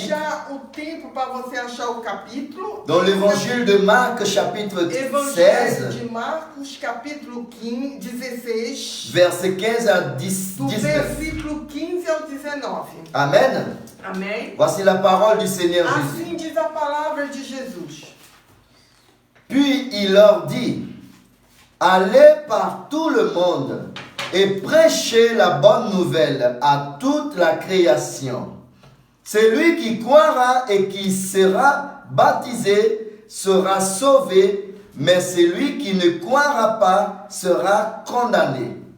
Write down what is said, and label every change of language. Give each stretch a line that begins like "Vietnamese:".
Portuguese: deixar o tempo para você achar o capítulo.
French: Dans l'évangile de Marc chapitre
Portuguese: Evangelho
French: 16,
Portuguese: de Marcos, capítulo 16,
French: verset 15 à 10
Portuguese: do
French: 19.
Portuguese: versículo 15 ao 19.
French: Amen.
Portuguese: Amém?
French: Voici la parole du Seigneur Jésus.
Portuguese: Assim diz a palavra de Jesus.
French: Puis il leur dit, allez par tout le monde et prêchez la bonne nouvelle à toute la création. Celui qui croira et qui sera baptisé sera sauvé, mais celui qui ne croira pas sera condamné.